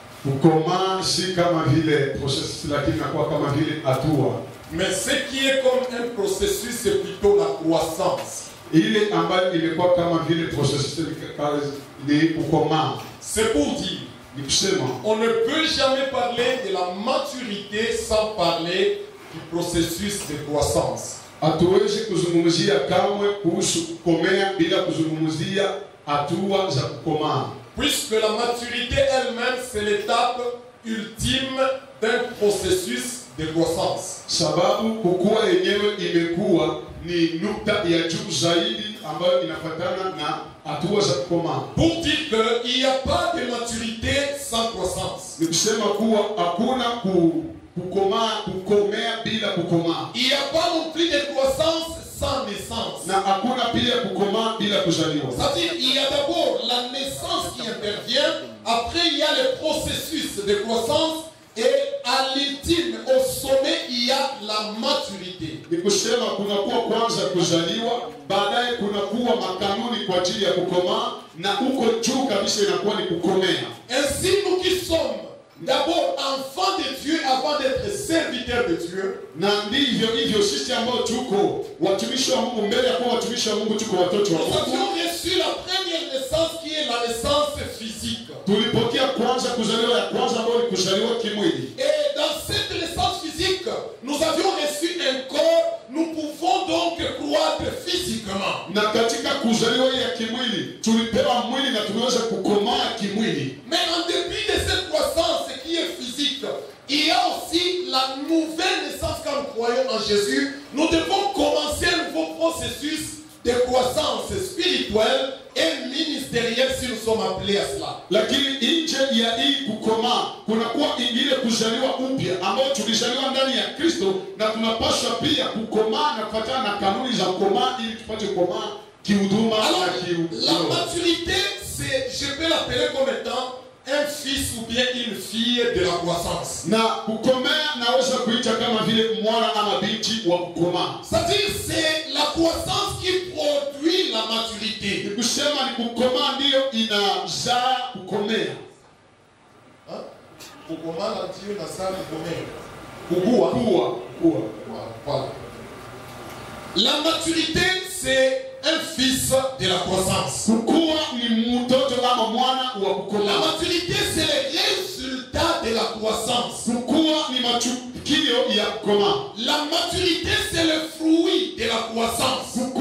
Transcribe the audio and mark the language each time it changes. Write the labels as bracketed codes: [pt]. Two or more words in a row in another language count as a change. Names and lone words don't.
[fr] Mais ce qui est comme un processus, c'est plutôt la croissance. C'est pour dire, on ne peut jamais parler de la maturité sans parler du processus de croissance. [sw] Hatuwezi kuzungumzia kamwe kuhusu kukomea bila kuzungumzia hatua za kukomaa. [fr] Puisque la maturité elle-même c'est l'étape ultime d'un processus de croissance. [sw] Sababu kukua yenyewe imekuwa ni nukta ya juu zaidi ambayo inafuatana na hatua za kukomaa. [fr] Pour dire que il n'y a pas de maturité sans croissance. [sw] Ni kusema kuwa hakuna kukomea bila kukomaa. [fr] Il n'y a pas non plus de croissance sans naissance. [sw] Na hakuna pia kukomaa bila kuzaliwa. [fr] C'est-à-dire il y a d'abord la naissance qui intervient, après il y a le processus de croissance et à l'ultime, au sommet, il y a la maturité. [sw] Ni kusema kunakuwa kwanza kuzaliwa, baadaye kunakuwa makanuni kwa ajili ya kukomaa na huko juu kabisa inakuwa ni kukomea. [fr] Ainsi nous qui sommes d'abord enfants de Dieu avant d'être serviteurs de Dieu. [sw] Na ndivyo hivyo sisi ambao tuko watumishi wa Mungu, mbele ya kuwa watumishi wa Mungu tuko watoto wa Mungu. [fr] Nous avions reçu la première naissance qui est la naissance physique. [sw] Tulipokea kwanza kuzaliwa ya kwanza ambayo ni kuzaliwa kimwili. [fr] Et dans cette naissance physique, nous avions reçu un corps, nous pouvons donc croître physiquement. [sw] Na katika kuzaliwa ya kimwili tulipewa mwili na tunaweza kukomaa kimwili. [fr] Mais en dépit de cette croissance qui est physique, il y a aussi la nouvelle naissance quand nous croyons en Jésus. Nous devons commencer un nouveau processus de croissance spirituelle et ministérielle si nous sommes appelés à cela. [sw] Lakini nje ya hii kukomaa kunakuwa ingine kuzaliwa upya ambao tulizaliwa ndani ya Kristo na tunapaswa pia kukomaa na kufuatana na kanuni za kukomaa ili tupate kukomaa kihuduma na kiroho. [fr] La maturité, c'est, je peux l'appeler comme étant un fils ou bien une fille de la croissance. [sw] Na kukomea naweza kuita kama vile mwana ama binti wa kukomaa. [fr] C'est-à-dire c'est la croissance qui produit la maturité. [sw] Ni kusema ni kukomaa ndio inazaa kukomea. Kukomaa na ndio inazaa kukomea. Kukua. [fr] Voilà. La maturité c'est un fils de la croissance. La maturité c'est le résultat de la croissance. La maturité c'est le fruit de la croissance.